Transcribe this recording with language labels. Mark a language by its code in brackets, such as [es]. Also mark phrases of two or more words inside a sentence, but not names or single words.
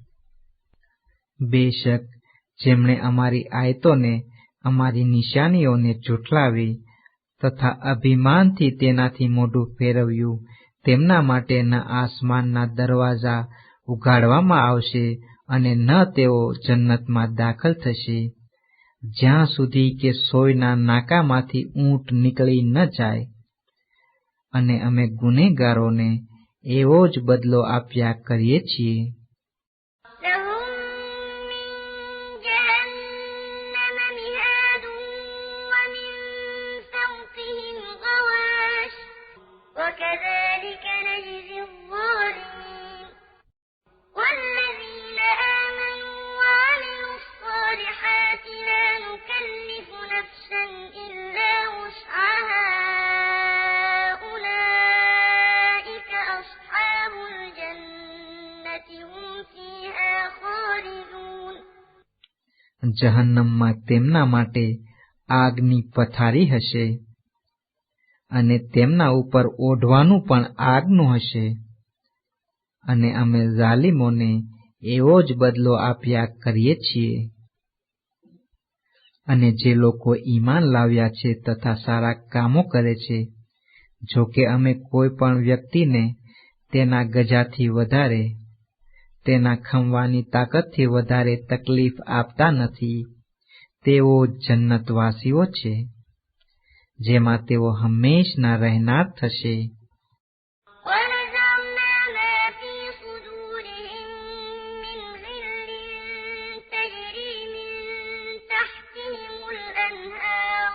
[gu] બેશક જેમણે અમારી આયતોને, અમારી નિશાનીઓને ઝૂઠલાવી તથા અભિમાનથી તેનાથી મોઢું ફેરવ્યું, તેમના માટે ન આસમાનના દરવાજા ઉઘાડવામાં આવશે અને ન તેઓ જન્નતમાં દાખલ થશે જ્યાં સુધી કે સોયના નાકામાંથી ઊંટ નીકળી ન જાય. અને અમે ગુનેગારોને એવો જ બદલો આપ્યા કરીએ છીએ. [ar] لهم من جهنم مهاد ومن فوقهم غواش وكذلك نجزي الظالمين. والذين آمنوا وعملوا الصالحات لا نكلف نفسا إلا وسعها أولئك أصحاب الجنة هم فيها خالدون. [gu] જહન્નમમાં તેમના માટે આગની પથારી હશે અને તેમના ઉપર ઓઢવાનું પણ આગનું હશે, અને અમે ઝાલિમોને એવો જ બદલો આપ્યા કરીએ છીએ. અને જે લોકો ઈમાન લાવ્યા છે તથા સારા કામો કરે છે, જો કે અમે કોઈ પણ વ્યક્તિને તેના ગજાથી વધારે, તેના ખમવાની તાકાતથી વધારે તકલીફ આપતા નથી, તેઓ જન્નતવાસીઓ છે જેમાં તેઓ હંમેશના રહેનાર થશે. [ar] ونزعنا ما في صدورهم من غل تجري من تحتهم الأنهار